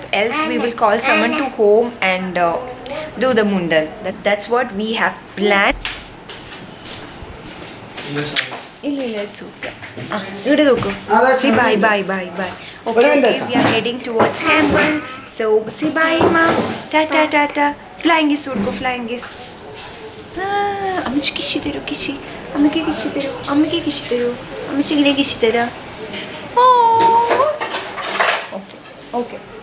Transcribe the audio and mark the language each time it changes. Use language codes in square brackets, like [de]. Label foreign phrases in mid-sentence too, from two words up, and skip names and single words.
[en] Else we will call someone to home and do the mundan. That's what we have planned. ಇಲ್ಲ it's okay. ಹಿಡಿದೋಕು. Say bye bye bye bye. Okay, we are heading towards temple. So say bye ma. Ta ta ta. Flying kiss ಉಡ್ಕೊ, flying kiss. [kn] ಅಮ್ಮಚಿಗೆ ಕಿಶಿ ತರು, ಕಿಶಿ. ಅಮ್ಮಕ್ಕೆ ಕಿಶಿ ತರು, ಅಮ್ಮಕ್ಕೆ ಕಿಶಿ ತರು. ಅಮ್ಮಚಿಗೆ ಕಿಶಿ ತರ. [en] Okay. Okay.